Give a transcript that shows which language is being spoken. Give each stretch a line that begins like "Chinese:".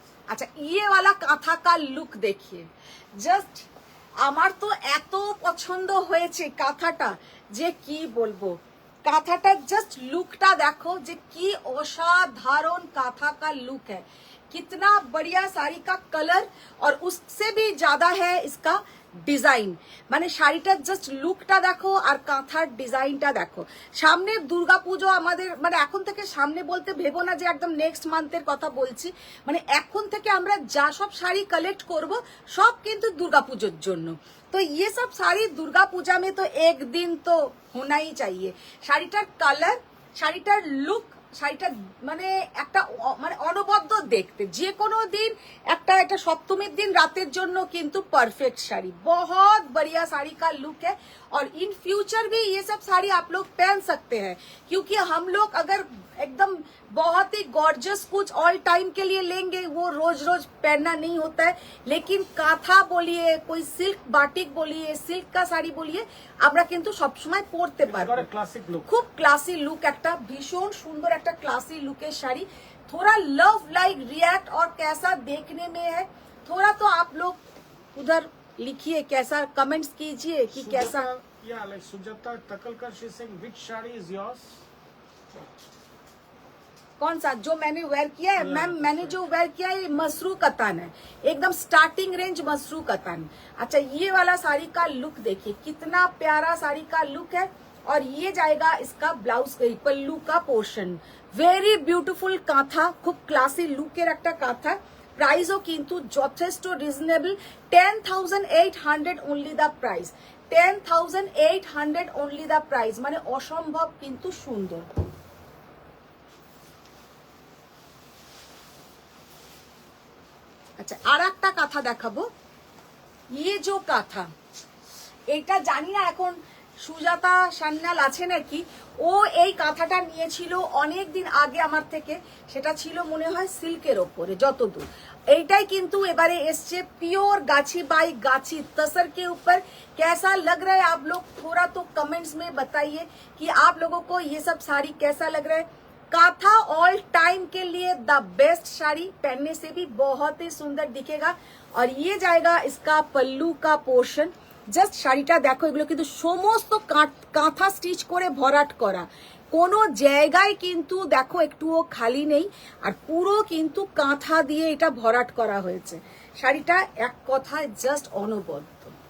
Bangla: আচ্ছা
Hindi: ये वाला কাঁথা का লুক দেখিয়ে,
Bangla: জাস্ট আমার তো এত পছন্দ হয়েছে কাঁথাটা যে কি বলবো। কাঁথাটা জাস্ট লুকটা দেখো যে কি অসাধারণ কাঁথা
Hindi: का लुक है। कितना बढ़िया साड़ी का कलर और उससे भी ज्यादा है इसका ডিজাইন।
Bangla: মানে শাড়িটার জাস্ট লুকটা দেখো আর কাঁথার ডিজাইনটা দেখো। সামনে দুর্গাপুজো আমাদের, মানে এখন থেকে সামনে বলতে ভেবো না যে একদম নেক্সট মান্থের কথা বলছি, মানে এখন থেকে আমরা যা সব শাড়ি কালেক্ট করব সব কিন্তু দুর্গাপুজোর জন্য।
Hindi: তো ये सब साड़ी दुर्गा पूजा में तो एक दिन तो होना ही चाहिए।
Bangla: শাড়িটার কালার, শাড়িটার লুক, শাড়িটা মানে একটা মানে অনবদ্য দেখতে, যে কোনো দিন একটা একটা সপ্তমীর দিন রাতের জন্য কিন্তু পারফেক্ট শাড়ি।
Hindi: बहुत बढ़िया साड़ी का लुक है और इन फ्यूचर भी ये सब साड़ी आप लोग पहन सकते हैं, क्योंकि हम लोग अगर एकदम बहुत ही गॉर्जियस कुछ ऑल टाइम के लिए लेंगे वो रोज रोज पहनना नहीं होता है। लेकिन काथा बोलिए, कोई सिल्क बाटिक बोलिए, सिल्क का
Bangla: শাড়ি বলিয়ে আমরা কিন্তু সবসময় পরতে পারবো। ক্লাসিক লুক, খুব ক্লাসি লুক, একটা ভীষণ সুন্দর একটা ক্লাসি লুকের শাড়ি।
Hindi: थोड़ा लव लाइक रिएक्ट और कैसा देखने में है, थोड़ा तो आप लोग उधर लिखिए, कैसा कमेंट्स कीजिए कि कैसा।
English: या like Sujata Takalkar she saying which sari is yours?
Hindi: कौन सा जो मैंने वेयर किया है मैम? मैंने जो वेयर किया है मसरू कतान है, एकदम स्टार्टिंग रेंज मसरू कतान। अच्छा ये वाला साड़ी का लुक देखिए, कितना प्यारा साड़ी का लुक है। और ये जाएगा इसका ब्लाउज पल्लू का पोर्शन।
English: very beautiful
Bangla: कांथा, खूब क्लासी लुकेर একটা কাঁথা। প্রাইসও কিন্তু যথেষ্ট reasonable.
English: 10,800 only the price, 10,800 only the price,
Bangla: মানে অসম্ভব কিন্তু সুন্দর। আচ্ছা আর একটা কাঁথা দেখাবো।
Hindi: ये जो
Bangla: কাঁথা, এটা জানি না এখন সুজাতা সান্যাল আছে নাকি, ও এই কাঁথাটা নিয়েছিল অনেক দিন আগে আমার থেকে, সেটা ছিল মনে হয় সিল্কের ওপরে যতদূর। এইটাই কিন্তু এবারে এসছে পিওর गाछी बाई गाछी
Hindi: तसर के ऊपर। कैसा लग रहा है आप लोग थोड़ा तो कमेंट्स में बताइए कि आप लोगों को ये सब साड़ी कैसा लग रहा है। काथा ऑल टाइम के लिए द बेस्ट साड़ी, पहनने से भी बहुत ही सुंदर दिखेगा। और ये जाएगा इसका पल्लू का पोर्शन।
Bangla: জাস্ট শাড়িটা দেখো, এগুলো কিন্তু সমস্ত কাঁথা স্টিচ করে ভরাট করা। কোনো জায়গায় কিন্তু দেখো একটুও খালি নেই, আর পুরো কিন্তু কাঁথা দিয়ে এটা ভরাট করা হয়েছে। শাড়িটা এক কথায় জাস্ট অনবদ্য।